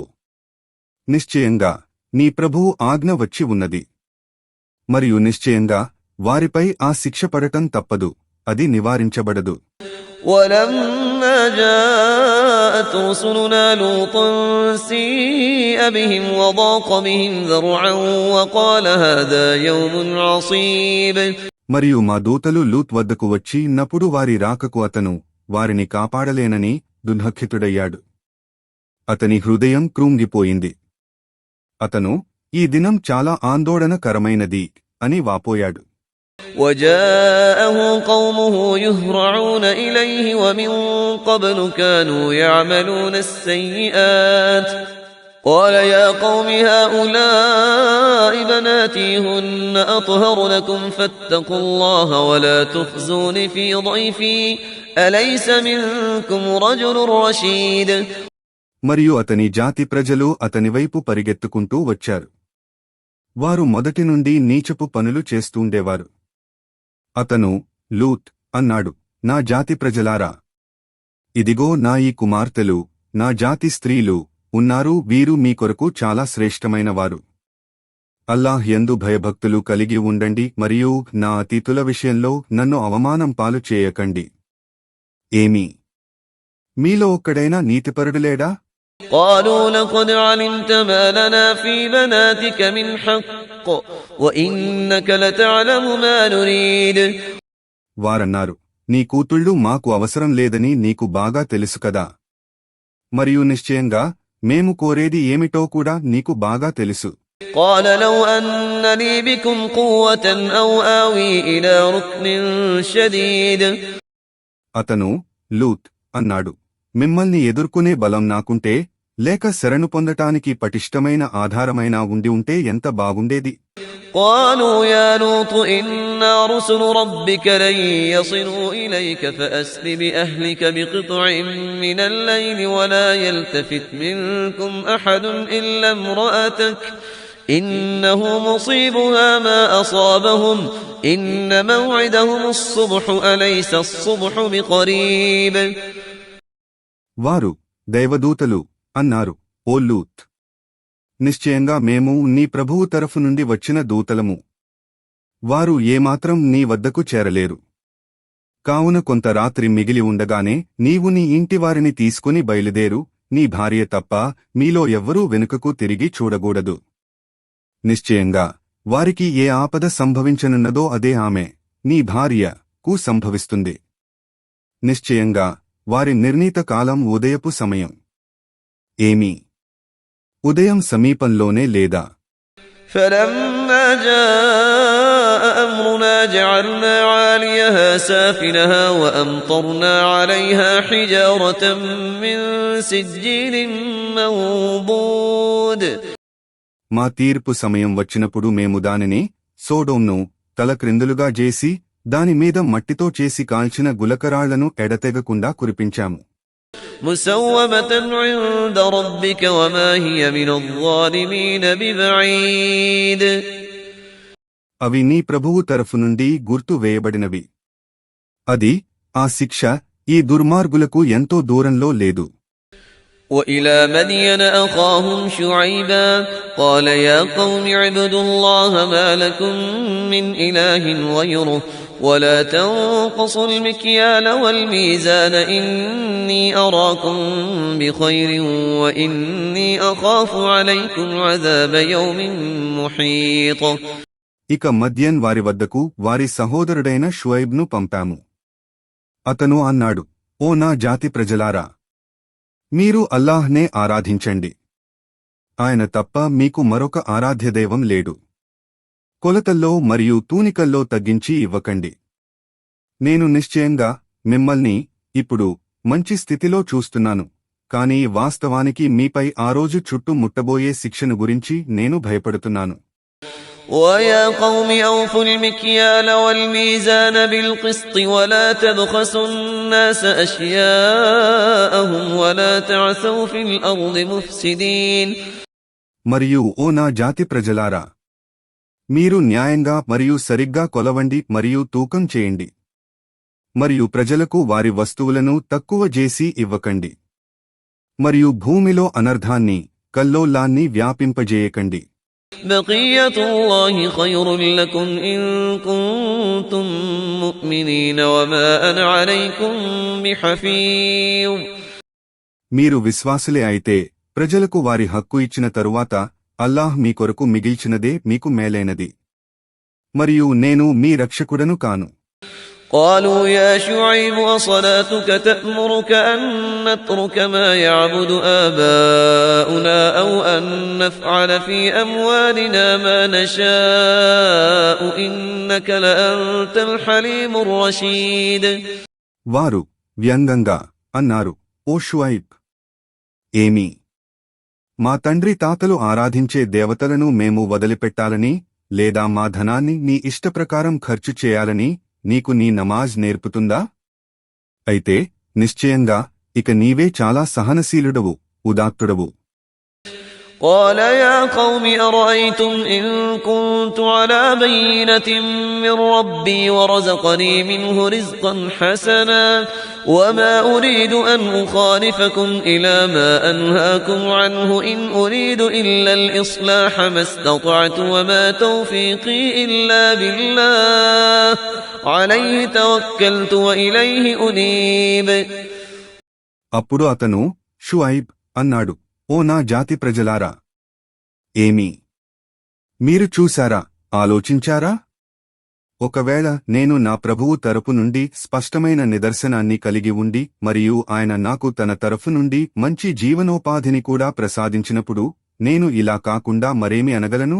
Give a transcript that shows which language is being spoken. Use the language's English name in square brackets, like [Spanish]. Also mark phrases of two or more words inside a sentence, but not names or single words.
[Telugu] నిశ్చయంగా నీ ప్రభువు ఆజ్ఞ వచ్చి ఉన్నది. మరియు నిశ్చయంగా వారిపై ఆ శిక్ష పడటం తప్పదు, అది నివారించబడదు. [Arabic] ولما جاءت رسلنا لوطا سيء بهم وضاق بهم ذرعا وقال هذا يوم عصيب. [Telugu] మరియు మా దూతలు లూత్ వద్దకు వచ్చి నప్పుడు వారి రాకకు అతను వారిని కాపాడలేనని దుఃఖితుడయ్యాడు. అతని హృదయం కృంగిపోయింది. అతను, ఈ దినం చాలా ఆందోళనకరమైనది అని వాపోయాడు. [Arabic] وجاءه قومه يهرعون إليه ومن قبل كانوا يعملون السيئات قال يا قوم هؤلاء بناتي هن أطهر لكم فاتقوا الله ولا تخزون في ضيفي أليس منكم رجل رشيد. [Telugu] మరియు అతని జాతి ప్రజలు అతని వైపు పరిగెత్తుకుంటూ వచ్చారు. వారు మొదటి నుండి నీచపు పనులు చేస్తూండేవారు. అతను, లూత్, అన్నాడు, నా జాతి ప్రజలారా, ఇదిగో నా ఈ కుమార్తెలు, నా జాతి స్త్రీలు ఉన్నారు, వీరు మీ కొరకు చాలా శ్రేష్టమైనవారు. అల్లాహ్ యందు భయభక్తులు కలిగి ఉండండి మరియు నా అతిథుల విషయంలో నన్ను అవమానం పాలు చేయకండి. ఏమీ మీలో ఒక్కడైనా నీతిపరుడులేడా? [Arabic] قالوا لقد علمت ما لنا في بناتك من حق وإنك لتعلم ما نريد. [Telugu] వారన్నారు, నీ కూతుళ్ళు మాకు అవసరం లేదని నీకు బాగా తెలుసు కదా. మరియు నిశ్చయంగా మేము కోరేది ఏమిటో కూడా నీకు బాగా తెలుసు. [Arabic] قال لو أن لي بكم قوة أو آوي إلى ركن شديد. [Telugu] అతను, లూత్, అన్నాడు, మిమ్మల్ని ఎదుర్కొనే బలం నాకుంటే లేక శరణు పొందటానికి పటిష్టమైన ఆధారమైనా ఉండి ఉంటే ఎంత బాగుండేది. [Arabic] قالوا يا لوط إنا رسل ربك لن يصلوا إليك فأسر بأهلك بقطع من الليل ولا يلتفت منكم أحد إلا امرأتك إنه مصيبها ما أصابهم إن موعدهم الصبح أليس الصبح بقريب. [Telugu] వారు, దైవదూతలు, అన్నారు, ఓ లూత్, నిశ్చయంగా మేము నీ ప్రభువు తరఫు నుండి వచ్చిన దూతలము. వారు ఏమాత్రం నీ వద్దకు చేరలేరు. కావున కొంత రాత్రి మిగిలి ఉండగానే నీవు నీ ఇంటివారిని తీసుకుని బయలుదేరు, నీ భార్య తప్ప మీలో ఎవ్వరూ వెనుకకు తిరిగి చూడకూడదు. నిశ్చయంగా వారికి ఏ ఆపద సంభవించనున్నదో అదే ఆమె, నీ భార్యకు సంభవిస్తుంది. నిశ్చయంగా వారి నిర్ణీత కాలం ఉదయపు సమయం. ఏమీ ఉదయం సమీపంలోనే లేదా? [Arabic] فلما جاء أمرنا جعلنا عاليها سافلها وأمطرنا عليها حجارة من سجيل منضود. [Telugu] మా తీర్పు సమయం వచ్చినప్పుడు మేము దానిని, సోడోంను, తలక్రిందులుగా చేసి దానిమీద మట్టితో చేసి కాల్చిన గులకరాళ్లను ఎడతెగకుండా కురిపించాము. [Arabic] مسومة عند ربك وما هي من الظالمين ببعيد. [Telugu] అవి నీ ప్రభువు తరఫు నుండి గుర్తు వేయబడినవి. అది, ఆ శిక్ష, ఈ దుర్మార్గులకు ఎంతో దూరంలో లేదు. [Arabic] وإلى مدين أخاهم شعيبا قال يا قوم اعبدوا الله ما لكم من إله غيره ولا تنقصوا المكيال والميزان إني أراكم بخير وإني أخاف عليكم عذاب يوم محيط. [Telugu] ఇక మద్యన్ వారి వద్దకు వారి సహోదరుడైన షుఐబ్ను పంపాము. అతను అన్నాడు, ఓ నా జాతి ప్రజలారా, మీరు అల్లాహ్నే ఆరాధించండి. ఆయన తప్ప మీకు మరొక ఆరాధ్యదైవం లేడు. కొలతల్లో మరియు తూనికల్లో తగ్గించి ఇవ్వకండి. నేను నిశ్చయంగా మిమ్మల్ని ఇప్పుడు మంచి స్థితిలో చూస్తున్నాను, కాని వాస్తవానికి మీపై ఆ రోజు చుట్టూ ముట్టబోయే శిక్షను గురించి నేను భయపడుతున్నాను. [Arabic] وَيَا قَوْمِ أَوْفُوا الْمِكْيَالَ وَالْمِيزَانَ بِالْقِسْطِ وَلَا تَبْخَسُوا النَّاسَ أَشْيَاءَهُمْ وَلَا تَعْثَوْا فِي الْأَرْضِ مُفْسِدِينَ. [Telugu] మరియు ఓ నా జాతి ప్రజలారా, మీరు న్యాయంగా మరియు సరిగ్గా కొలవండి మరియు తూకం చేయండి. మరియు ప్రజలకు వారి వస్తువులను తక్కువ చేసి ఇవ్వకండి. మరియు భూమిలో అనర్థాన్ని, కల్లోలాన్ని వ్యాపింపజేయకండి. [Arabic] بقية الله خير لكم إن كنتم مؤمنين وما أنا عليكم بحفيظ. [Telugu] మీరు విశ్వాసులే అయితే ప్రజలకు వారి హక్కు ఇచ్చిన తరువాత అల్లాహ్ మీ కొరకు మిగిల్చినదే మీకు మేలైనది. మరియు నేను మీ రక్షకుడను కాను. [Arabic] قالوا يا شعيب أصلاتك تأمرك أن نترك ما يعبد آباؤنا أو أن نفعل في أموالنا ما نشاء إنك لأنت الحليم الرشيد. [Telugu] వారు వ్యంగంగా అన్నారు, ఓ షుఐబ్, ఏమీ మా తండ్రి తాతలు ఆరాధించే దేవతలను మేము వదిలిపెట్టాలని లేదా మా ధనాన్ని నీ ఇష్టప్రకారం ఖర్చు చేయాలని నీకు నీ నమాజ్ నేర్పుతుందా? అయితే నిశ్చయంగా ఇక నీవే చాలా సహనశీలుడవు, ఉదాత్తుడవు. [Arabic] قال يا قوم أرأيتم إن كنت على بينة من ربي ورزقني منه رزقا حسنا وما أريد أن أخالفكم إلى ما أنهاكم عنه إن أريد إلا الإصلاح ما استطعت وما توفيقي إلا بالله عليه توكلت وإليه أنيب. [Telugu] అప్పుడు అతను షుఐబ్ అన్నాడు, ఓ నా జాతి ప్రజలారా, ఏమీ మీరు చూశారా, ఆలోచించారా? ఒకవేళ నేను నా ప్రభువు తరపు నుండి స్పష్టమైన నిదర్శనాన్ని కలిగి ఉండి మరియు ఆయన నాకు తన తరఫు నుండి మంచి జీవనోపాధిని కూడా ప్రసాదించినప్పుడు నేను ఇలా కాకుండా మరేమి అనగలను?